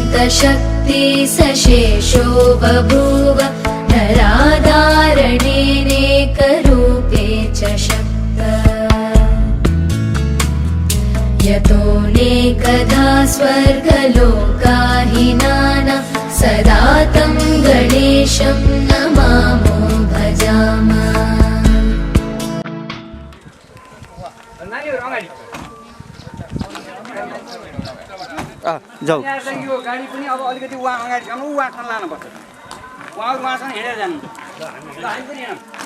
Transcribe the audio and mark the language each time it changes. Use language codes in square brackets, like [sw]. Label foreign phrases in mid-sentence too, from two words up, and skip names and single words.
[sa] शक्ति सशेषो बभूव नराधारणेनेकरूपे च शक्त यतोऽनेकधा स्वर्गलोकाहिनाना सदा तं गणेशं नमामो भजामः। [ne] जाऊ यो गाडी पनि अब अलिकति उहाँ अगाडि जानु उहाँ खान लानुपर्छ उहाँहरू उहाँसँग हिँडेर जानु ल हामी पनि हिँडौँ